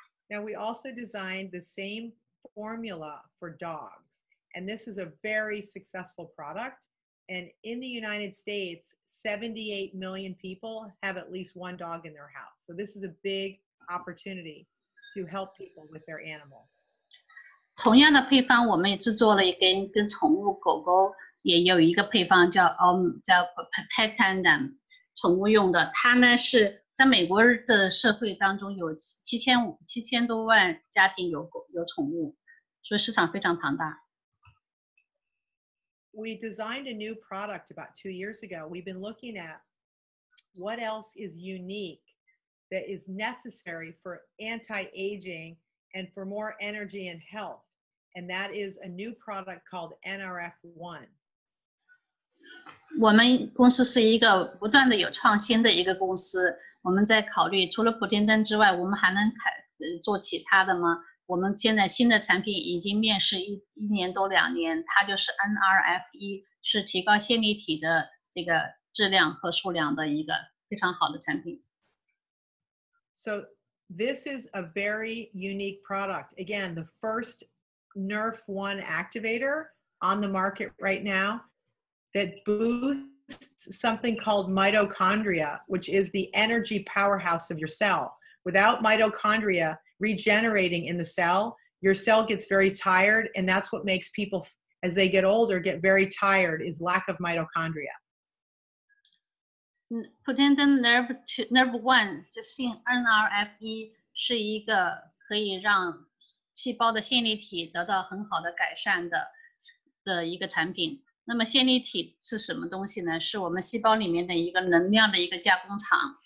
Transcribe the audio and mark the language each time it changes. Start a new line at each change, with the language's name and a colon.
English: Now we also designed the same formula for dogs, and this is a very successful product. And in the United States, 78 million people have at least one dog in their house. So this is a big opportunity to help people with their animals.
Chinese: 同样的配方，我们也制作了跟宠物狗狗也有一个配方叫 Protandim， 宠物用的。它呢是在美国的社会当中有7000多万家庭有宠物，所以市场非常庞大。
English: We designed a new product about 2 years ago. We've been looking at what else is unique that is necessary for anti-aging and for more energy and health. And that is a new product called NRF1.
Chinese: 我们公司是一个不断的有创新的一个公司，我们在考虑除了普天登之外，我们还能做其他的吗？我们现在新的产品已经面世1年多2年，它就是 NRF1， 是提高线粒体的这个质量和数量的一个非常好的产品。
English: So this is a very unique product. Again, the first NRF1 activator on the market right now that boosts something called mitochondria, which is the energy powerhouse of your cell. Without mitochondria regenerating in the cell, your cell gets very tired, and that's what makes people, as they get older, get very tired, is lack of mitochondria.
Chinese: 普天登 NRF1 就是 NRF1 是一个可以让细胞的线粒体得到很好的改善的一个产品。那么线粒体是什么东西呢？是我们细胞里面的一个能量的一个加工厂。